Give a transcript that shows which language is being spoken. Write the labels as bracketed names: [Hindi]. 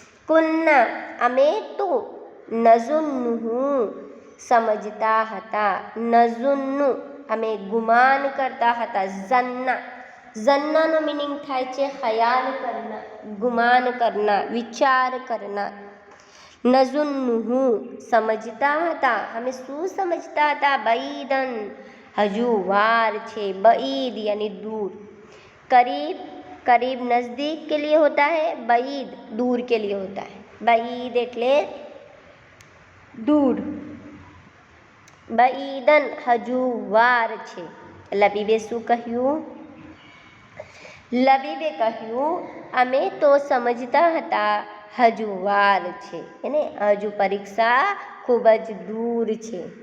[Gujarati] કુન્ના અમે તો, નઝુન્નુહુ સમજતા હતા, નઝુન્નુ અમે ગુમાન કરતા હતા. ઝન્ના, ઝન્નાનો मीनिंग થાય છે [Hindi] ખ્યાલ કરના, ગુમાન કરના, વિચાર કરના. [Gujarati] નઝુન્નુહુ સમજતા હતા, અમે શું સમજતા હતા? બઈદન હજુ વાર છે, [Hindi] બઈદ यानी दूर, करीब करीब नज़दीक के लिए होता है, बईद दूर के लिए होता है। [Gujarati] बईद એટલે दूर, બઈદન હજુ વાર છે। લબીબે શું કહ્યું? લબીબે કહ્યું અમે તો સમજતા હતા હજુ વાર છે, એને હજુ પરીક્ષા ખૂબ જ દૂર છે।